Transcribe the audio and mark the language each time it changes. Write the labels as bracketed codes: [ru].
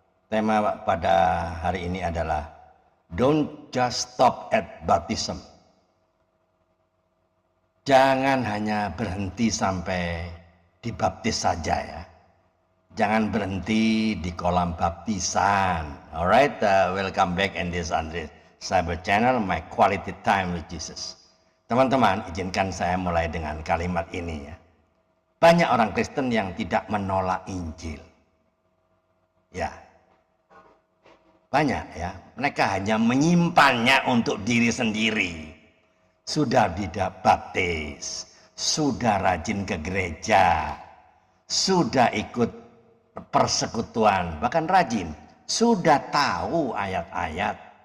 [id] Tema pada hari ini adalah [en] Don't just stop at baptism. [id] Jangan hanya berhenti sampai dibaptis saja ya. Jangan berhenti di kolam baptisan. [en] Alright, welcome back in this Andres Cyber Channel, my quality time with Jesus. [id] Teman-teman, izinkan saya mulai dengan kalimat ini ya. Banyak orang Kristen yang tidak menolak Injil. Ya, banyak ya. Mereka hanya menyimpannya untuk diri sendiri. Sudah tidak baptis, sudah rajin ke gereja, sudah ikut persekutuan, bahkan rajin, sudah tahu ayat-ayat.